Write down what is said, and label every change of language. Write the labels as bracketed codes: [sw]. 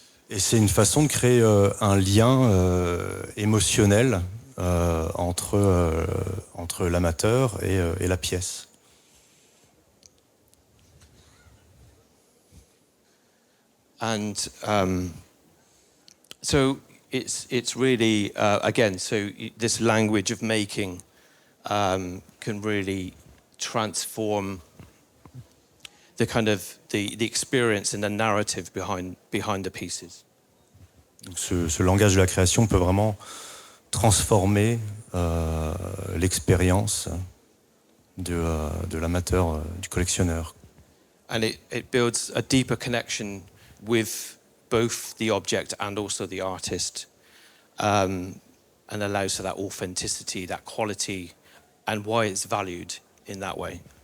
[fr] Et c'est une façon de créer un lien émotionnel entre l'amateur et la pièce. [en] And so it's really again, so this language of making can really transform the kind of the experience and the narrative behind the pieces. [fr] Donc ce langage de la création peut vraiment transformer l'expérience de l'amateur, du collectionneur. [en] And it builds a deeper connection with both the object and also the artist, and allows for that authenticity, that quality, and why it's valued in that way.